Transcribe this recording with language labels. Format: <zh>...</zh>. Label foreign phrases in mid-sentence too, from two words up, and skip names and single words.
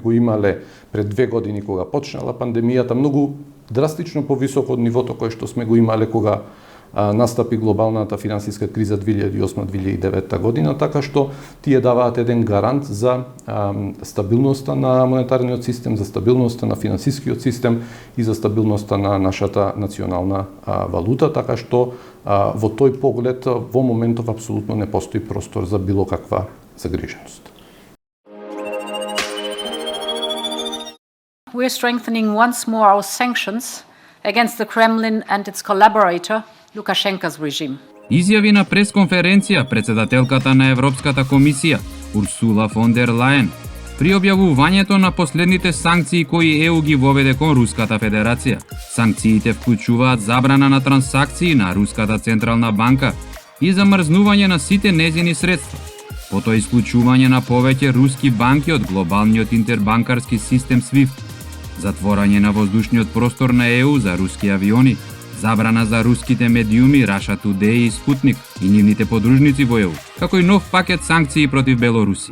<mk>го имале пред 2 години кога почнала пандемијата, многу драстично повисоко од нивото кое што сме го имале кога настапи глобалната финансиска криза 2008-2009 година, така што тие даваат еден гарант за стабилноста на монетарниот систем, за стабилноста на финансискиот систем и за стабилноста на нашата национална валута, така што во тој поглед во моментов апсолутно не постои простор за било каква загриженост.</mk> <en>We are strengthening once more our sanctions against the Kremlin and its collaborator, Lukashenko's regime.</en> <mk>Изјави на пресконференција председателката на Европската комисија, Урсула фон дер Лајен, при објавувањето на последните санкции кои ЕУ ги воведе кон Руската Федерација. Санкциите вклучуваат забрана на трансакции на Руската Централна банка и замрзнување на сите нејзини средства, потоа исклучување на повеќе руски банки од глобалниот интербанкарски систем SWIFT, затворање на воздушниот простор на ЕУ за руски авиони, забрана за руските медиуми Russia Today и Sputnik и нивните подружници во ЕУ, како и нов пакет санкции против Белорусија.</mk>